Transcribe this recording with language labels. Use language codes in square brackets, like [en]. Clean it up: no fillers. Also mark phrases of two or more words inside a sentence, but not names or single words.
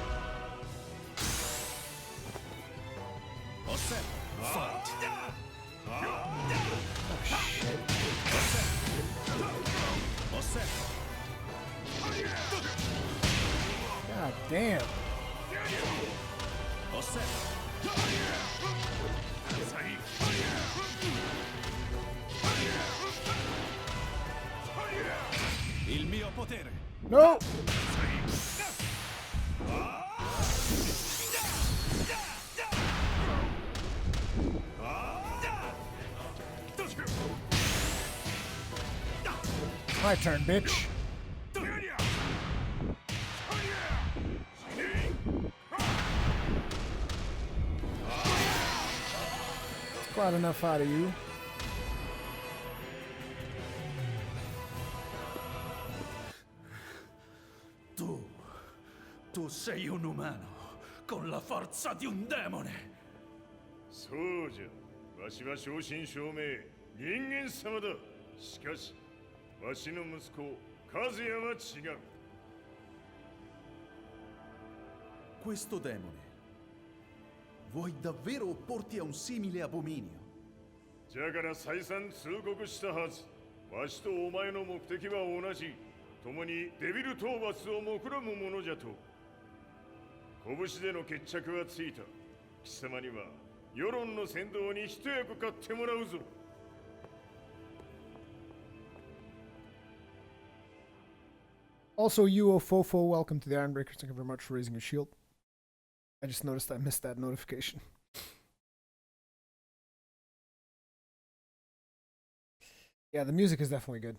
[en] All set. Fight. Oh shit. All set. God damn. All set. [it] Il mio potere. No. [en] My turn, bitch. Quite enough out of you. [it] Tu sei un umano con la forza di un demone. [ja] そうじゃ。わしは正真正銘人間様だ。しかし、わしの息子和也は違う。 [it] Questo demone. Vuoi davvero opporti a un simile abominio? [ja] じゃから再三通告したはず。わしとお前の目的は同じ。共にデビル討伐を目論むものじゃと。拳での決着はついた。貴様には世論の先導に一役買ってもらうぞ。 [en] Also, Yuo Fofo, welcome to the Ironbreakers. Thank you very much for raising your shield. I just noticed I missed that notification. Yeah, the music is definitely good.